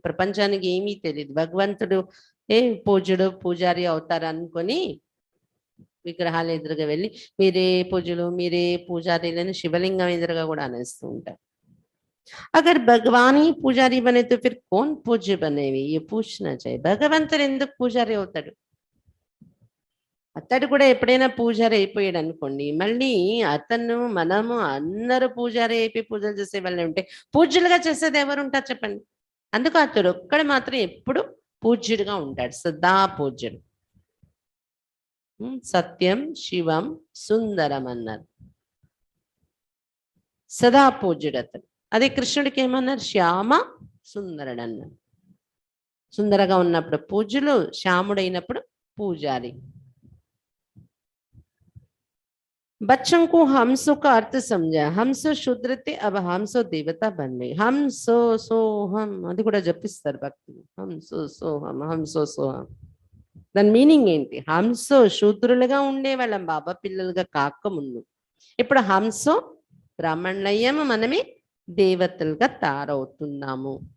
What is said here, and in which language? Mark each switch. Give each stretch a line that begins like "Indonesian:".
Telugu: ప్రపంచానికి ఏమీ తెలియదు. భగవంతుడు పూజుడు పూజారి అవుతారు అనుకొని విగ్రహాలు ఎదురుగా వెళ్ళి మీరే పూజలు మీరే పూజారీలని శివలింగం ఎదురుగా కూడా అనేస్తూ ఉంటారు.
Hindi: अगर भगवान ही पुजारी बने तो फिर कौन पूज्य बनेవి? ये पूछना चाहिए.
Telugu: భగవంతుడు ఎందుకు పూజారి అవుతాడు? అతడు కూడా ఎప్పుడైనా పూజారి అయిపోయాడు అనుకోండి, మళ్ళీ అతను మనము అందరూ పూజారి అయిపోయి పూజలు చేసే వాళ్ళే ఉంటే పూజ్యులుగా చేసేది ఎవరు ఉంటారు చెప్పండి? అందుకు అతడు ఒక్కడు మాత్రం ఎప్పుడు పూజ్యుడిగా ఉంటాడు, సదా పూజ్యుడు. సత్యం శివం సుందరం అన్నారు, సదా పూజ్యుడు అతడు. అదే కృష్ణుడికి ఏమన్నారు? శ్యామ సుందరుడు అన్నారు. సుందరగా ఉన్నప్పుడు పూజ్యులు, శ్యాముడైనప్పుడు పూజారి.
Hindi: बच्चों को हमसो का अर्थ समझा. हमसो शूद्र थे, अब हमसो देवता बन गए.
Telugu: हमसो सोहम అది కూడా జపిస్తారు భక్తులు. हमसो सोहम, हमसो सोहम. దాని మీనింగ్ ఏంటి? హంసో శూద్రులుగా ఉండేవాళ్ళం బాబా పిల్లలుగా కాకముందు. ఇప్పుడు హంసో బ్రాహ్మణులయ్యాము, మనమే దేవతలుగా తయారవుతున్నాము.